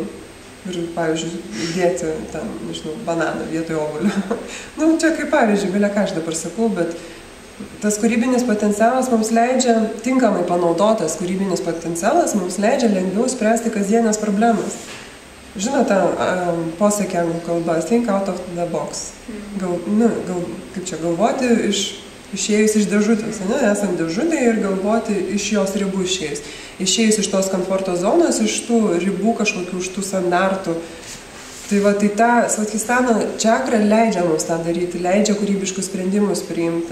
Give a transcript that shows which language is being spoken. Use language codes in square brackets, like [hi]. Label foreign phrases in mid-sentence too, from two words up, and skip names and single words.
[lt] Ir, pavyzdžiui, dėti ten, nežinau, bananą vietoj obuolio. Čia kaip pavyzdžiui, belia ką aš dabar sakau, bet tas kūrybinis potencialas mums leidžia, tinkamai panaudotas kūrybinis potencialas mums leidžia lengviau spręsti kasdienės problemas. Žinote, posakį anglų kalba, [en] think out of the box. [lt] Galvoti išėjus iš dėžutės. Esam dėžutėje ir galvoti iš jos ribų išėjus. Išėjus iš tos komforto zonos, iš tų ribų kažkokių, iš tų standartų. Tai ta Svadhisthana čakra leidžia mums tą daryti, leidžia kūrybiškus sprendimus priimti.